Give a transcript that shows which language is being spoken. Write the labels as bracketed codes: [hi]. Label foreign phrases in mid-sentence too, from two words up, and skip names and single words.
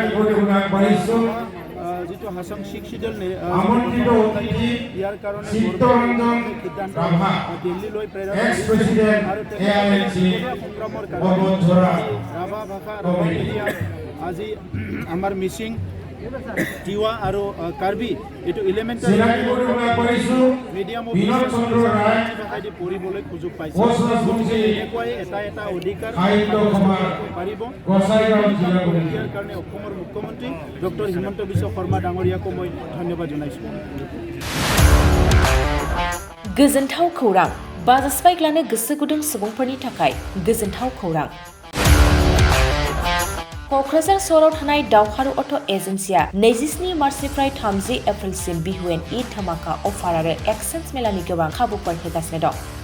[as] যিটো হাছং 6 চিডল ইয়াৰ কাৰণে সিদ্ধান্ত দিল্লীলৈ প্ৰেৰণ কৰিছে আৰু সংগ্ৰামৰ কাৰণে ৰাভা ভাষা ৰাভা মিডিয়া আজি আমাৰ মিচিং তিৱা আৰু কাৰ্বি এইটো [en] elementary mediumot [as] পঢ়িবলৈ সুযোগ পাইছে। এনেকুৱাই এটা অধিকাৰ পাৰিব। ইয়াৰ কাৰণে অসমৰ মুখ্যমন্ত্ৰী ডক্টৰ হিমন্ত বিশ্ব শৰ্মা ডাঙৰীয়াকো মই ধন্যবাদ জনাইছোঁ। [brx] गोजोनथाव खौरां बाजास्पाइक लानो गोसो गुदुं सुबुंफोरनि थाखाय गोजोनथाव खौरां। क'क्राझार सहराव थानाय दावहारु अट' एजेन्सिया 27 मार्चनिफ्राय 30 एप्रिलसिम बिहुएन ईद धमाका अफार आरो एक्सचेन्ज मेलानि गोबां खाबुफोर होगासिनो दं।